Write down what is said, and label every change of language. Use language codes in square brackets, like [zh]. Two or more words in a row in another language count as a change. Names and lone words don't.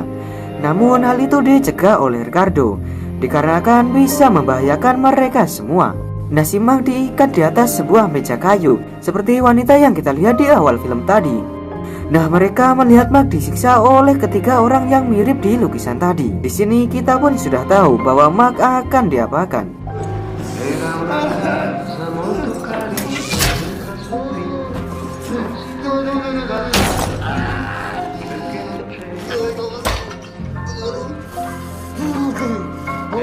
[id] Namun hal itu dicegah oleh Ricardo, dikarenakan bisa membahayakan mereka semua. Nah, si Mark diikat di atas sebuah meja kayu, seperti wanita yang kita lihat di awal film tadi. Nah, mereka melihat Mark disiksa oleh ketiga orang yang mirip di lukisan tadi. Di sini kita pun sudah tahu bahwa Mark akan diapakan. [it] Era una ragazza molto carina, perché non c'è.